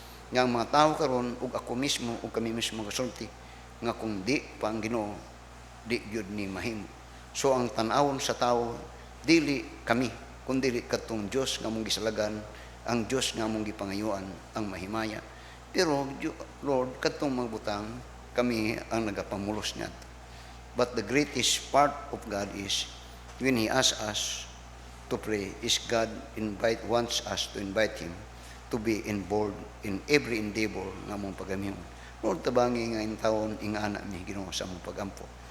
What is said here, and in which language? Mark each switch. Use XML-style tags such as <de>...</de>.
<ceb>Nga ang mga tao karon ug ako mismo, ug kami mismo kasulti, nga kung di pa ang Ginoo, di gyud ni mahimo. So ang tan-awon sa tao, dili kami, kundi katong Dios nga mong gisalagan, ang Dios nga mong gipangayuan ang mahimaya. Pero, Lord, katong mga butang, kami ang nagapamulos niya.</ceb> <en>But the greatest part of God is, when He asks us to pray, is God wants us to invite Him to be involved in every endeavor</en> <ceb>nga mong pagamihon. Lord, tabangi nga in taon, ingana mi Ginoo sa mong pagampo.</ceb>